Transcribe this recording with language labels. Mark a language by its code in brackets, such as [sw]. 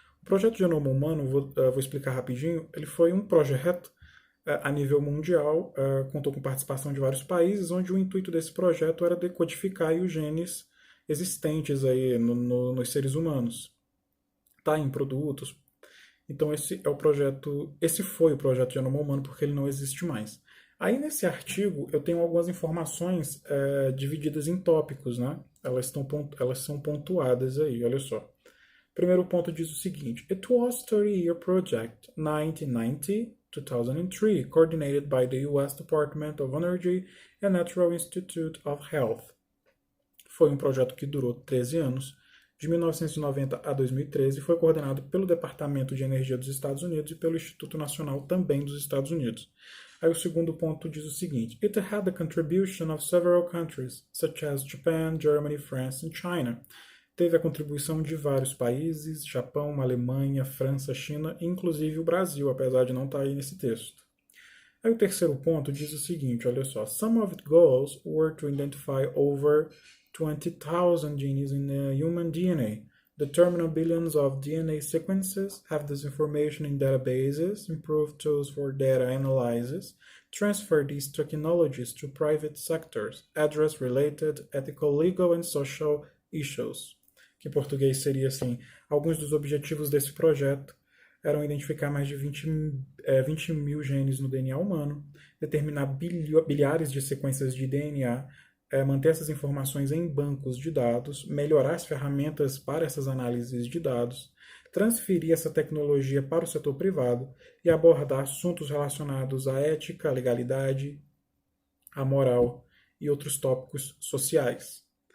[pt] O Projeto Genoma Humano, vou explicar rapidinho, ele foi um projeto a nível mundial, contou com participação de vários países, onde o intuito desse projeto era decodificar os genes existentes aí nos seres humanos, tá, em produtos. Então esse foi o projeto Genoma Humano, porque ele não existe mais. Aí nesse artigo eu tenho algumas informações divididas em tópicos, né? Elas são pontuadas aí, olha só. Primeiro ponto diz o seguinte: [en] It was 30-year project, 1990-2003, coordinated by the US Department of Energy and Natural Institute of Health. [pt] Foi um projeto que durou 13 anos, de 1990 a 2013, e foi coordenado pelo Departamento de Energia dos Estados Unidos e pelo Instituto Nacional também dos Estados Unidos. Aí o segundo ponto diz o seguinte: [en] It had the contribution of several countries, such as Japan, Germany, France and China. [pt] Teve a contribuição de vários países, Japão, Alemanha, França, China, inclusive o Brasil, apesar de não estar aí nesse texto. Aí o terceiro ponto diz o seguinte, olha só: [en] Some of its goals were to identify over 20,000 genes in human DNA, determine billions of DNA sequences, have this information in databases, improve tools for data analysis, transfer these technologies to private sectors, address related ethical, legal and social issues. [pt] Que em português seria assim: alguns dos objetivos desse projeto eram identificar mais de 20 mil genes no DNA humano, determinar bilhares de sequências de DNA, manter essas informações em bancos de dados, melhorar as ferramentas para essas análises de dados, transferir essa tecnologia para o setor privado e abordar assuntos relacionados à ética, à legalidade, à moral e outros tópicos sociais.